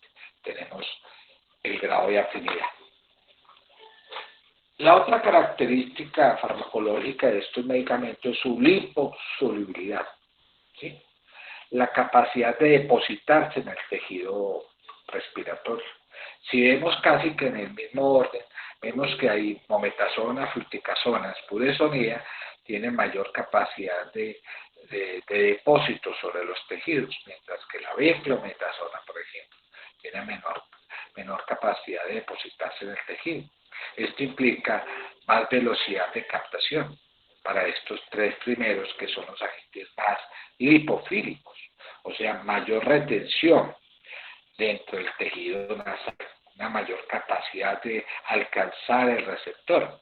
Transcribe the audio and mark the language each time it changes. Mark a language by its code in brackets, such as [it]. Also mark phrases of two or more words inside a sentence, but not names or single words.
[es] Tenemos el grado de afinidad. La otra característica farmacológica de estos medicamentos es su liposolubilidad, ¿sí? La capacidad de depositarse en el tejido respiratorio. Si vemos casi que en el mismo orden, vemos que hay mometasona, fluticasona, budesonida, tienen mayor capacidad de depósito sobre los tejidos, mientras que la beclometasona, por ejemplo, tiene menor capacidad de depositarse en el tejido. Esto implica más velocidad de captación para estos tres primeros, que son los agentes más lipofílicos, o sea, mayor retención dentro del tejido nasal, una mayor capacidad de alcanzar el receptor.